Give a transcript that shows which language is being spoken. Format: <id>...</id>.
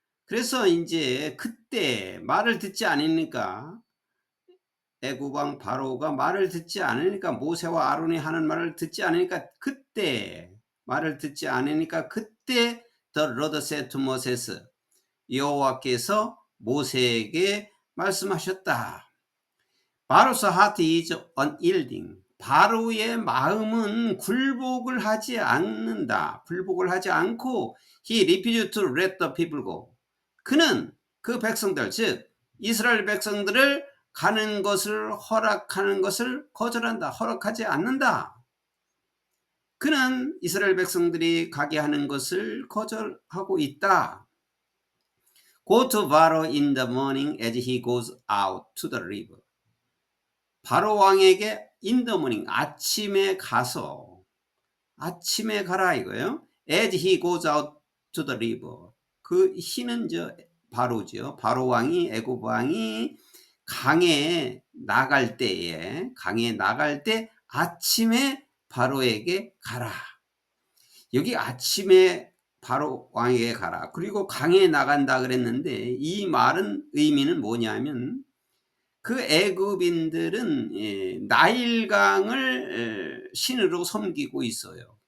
<ko>그래서 이제 그때 말을 듣지 않으니까, 애굽 왕 바로가 말을 듣지 않으니까, 모세와 아론이 하는 말을 듣지 않으니까, 그때 말을 듣지 않으니까 그때</ko> <en>The Lord said to Moses,</en> <ko>여호와께서 모세에게 말씀하셨다.</ko> <en>Pharaoh's heart is unyielding.</en> <ko>바로의 마음은 굴복을 하지 않는다. 굴복을 하지 않고</ko> <en>he refused to let the people go.</en> <ko>그는 그 백성들, 즉 이스라엘 백성들을 가는 것을 허락하는 것을 거절한다. 허락하지 않는다. 그는 이스라엘 백성들이 가게 하는 것을 거절하고 있다.</ko> <en>Go to Pharaoh in the morning as he goes out to the river.</en> <ko>바로 왕에게</ko> <en>in the morning,</en> <ko>아침에 가서, 아침에 가라 이거예요.</ko> <en>As he goes out to the river.</en> <ko>그 he는 바로죠. 바로 왕이, 애굽 왕이 강에 나갈 때에, 강에 나갈 때 아침에 바로에게 가라. 여기 아침에 바로 왕에게 가라. 그리고 강에 나간다 그랬는데, 이 말은 의미는 뭐냐면, 그 애굽인들은 나일강을 신으로 섬기고 있어요.</ko>